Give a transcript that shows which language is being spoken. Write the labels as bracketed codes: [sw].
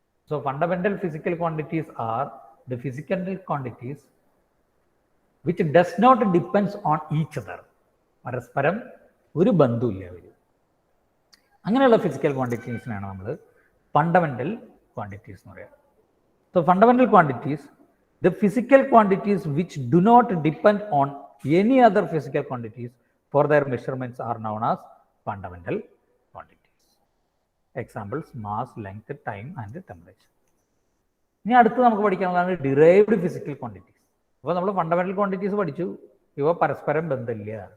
[en] So fundamental physical quantities are the physical quantities which does not depends on each other. [ml] പരസ്പരം ഒരു ബന്ധമില്ല അവർ. അങ്ങനെയുള്ള physical ക്വാണ്ടിറ്റീസിനാണ് നമ്മൾ fundamental quantities എന്ന് പറയുക. [en] So fundamental quantities, the physical quantities which do not depend on any other physical quantities for their measurements are known as fundamental quantities. Examples: mass, length, time and temperature. [ml] ഇനി അടുത്ത് നമുക്ക് പഠിക്കാനുള്ളതാണ് derived physical quantities. അപ്പോൾ നമ്മൾ fundamental quantities പഠിച്ചു, ഇവ പരസ്പരം ബന്ധമില്ല.